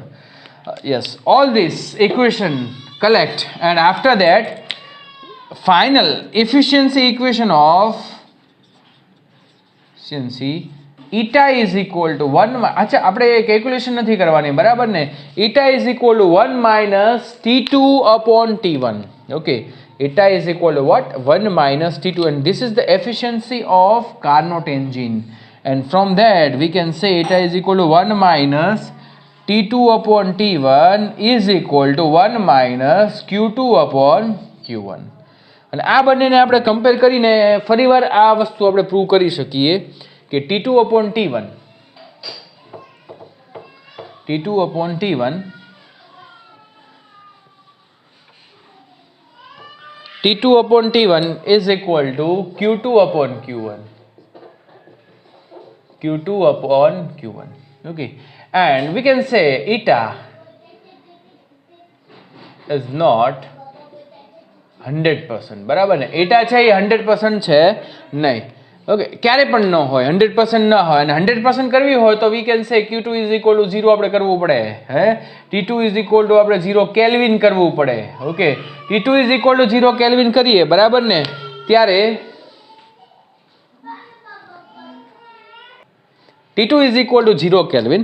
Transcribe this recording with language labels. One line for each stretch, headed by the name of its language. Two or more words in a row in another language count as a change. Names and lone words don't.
English: yes, all this equation collect and after that final efficiency equation of efficiency eta is equal to 1.
Gujarati: અચ્છા, આપણે કેલ્ક્યુલેશન નથી કરવાની, બરાબર ને.
English: eta is equal to 1 minus T2 upon T1. ઓકે, eta is equal to what? 1 minus T2, and this is the efficiency of Carnot engine, and from that we can say eta is equal to 1 minus T2 upon T1 is equal to 1 minus Q2 upon Q1.
Gujarati: અને આ બંનેને આપણે કમ્પેર કરીને ફરીવાર આ વસ્તુ આપણે પ્રૂવ કરી શકીએ કે
English: T2 upon T1 T2 upon T1 is equal to Q2 upon Q1. Okay, and we can say eta is not 100%,
Gujarati: બરાબર ને. eta છે એ 100% છે નહીં. ઓકે, ક્યારે પણ ન હોય, 100% ન હોય, અને 100% કરવી હોય તો
English: we can say Q2 is equal to 0
Gujarati: આપણે કરવું પડે, હે.
English: T2 is equal to
Gujarati: આપણે 0 કેલ્વિન કરવું પડે. ઓકે,
English: T2 is equal to 0 kelvin
Gujarati: કરીએ, બરાબર ને, ત્યારે
English: T2 is equal to 0 kelvin.